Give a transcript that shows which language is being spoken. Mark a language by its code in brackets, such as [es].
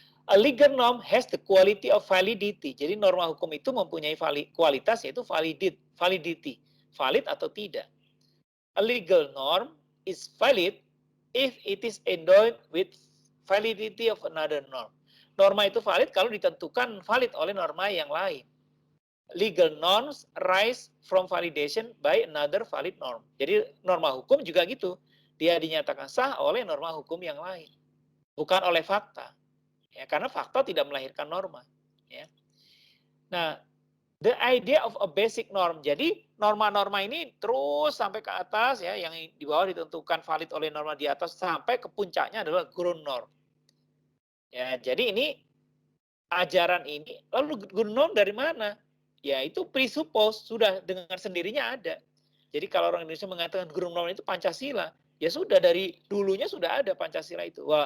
[en] A legal norm has the quality of validity. [id] Jadi norma hukum itu mempunyai kualitas yaitu validity, valid atau tidak. [en] A legal norm is valid if it is endowed with validity of another norm. [id] Norma itu valid kalau ditentukan valid oleh norma yang lain. [en] Legal norms arise from validation by another valid norm. [id] Jadi norma hukum juga gitu. Dia dinyatakan sah oleh norma hukum yang lain. Bukan oleh fakta. Ya, karena fakta tidak melahirkan norma. Ya. [en] Nah, the idea of a basic norm. [id] Jadi norma-norma ini terus sampai ke atas ya, yang di bawah ditentukan valid oleh norma di atas sampai ke puncaknya adalah ground norm. Ya, jadi ini ajaran ini lalu ground norm dari mana? Ya itu presuppose sudah dengan sendirinya ada. Jadi kalau orang Indonesia mengatakan ground norm itu Pancasila, ya sudah dari dulunya sudah ada Pancasila itu.